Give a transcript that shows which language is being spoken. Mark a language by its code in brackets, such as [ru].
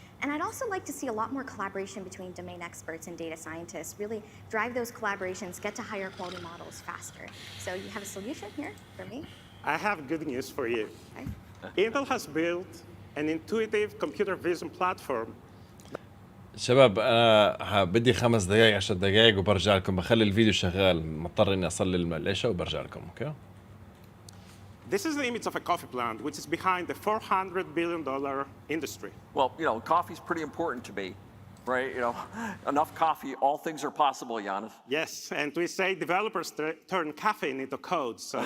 [en] And I'd also like to see a lot more collaboration between domain experts and data scientists, really drive those collaborations, get to higher quality models faster. So you have a solution here for me? I have good news for you. Okay. Intel has built an intuitive computer vision platform. [ar] شباب انا بدي 5 دقائق 10 دقائق وبرجع لكم. بخلي الفيديو شغال، مضطر اني اصلي العشاء وبرجع لكم. اوكي. [en] This is the image of a coffee plant, which is behind the $400 billion industry. Well, coffee's pretty important to me, right? Enough coffee, all things are possible, Giannis. Yes, and we say developers turn caffeine into code.